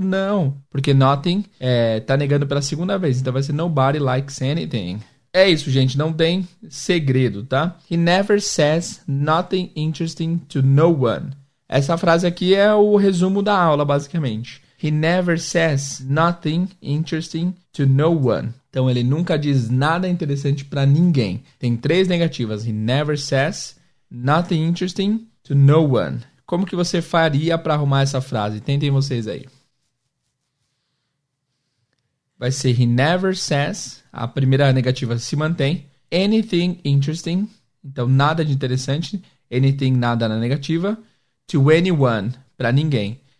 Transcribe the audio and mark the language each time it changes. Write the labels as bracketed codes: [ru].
[pt] Não, porque nothing tá negando pela segunda vez, então vai ser [en] nobody likes anything. [pt] É isso, gente, não tem segredo, tá? [en] He never says nothing interesting to no one. [pt] Essa frase aqui é o resumo da aula, basicamente. [en] He never says nothing interesting to no one. [pt] Então ele nunca diz nada interessante pra ninguém. Tem três negativas. [en] He never says nothing interesting to no one. [pt] Como que você faria para arrumar essa frase? Tentem vocês aí. Vai ser [en] he never says, [pt] a primeira negativa se mantém, [en] anything interesting, [pt] então nada de interessante, anything nada na negativa, [en] to anyone, [pt] para ninguém.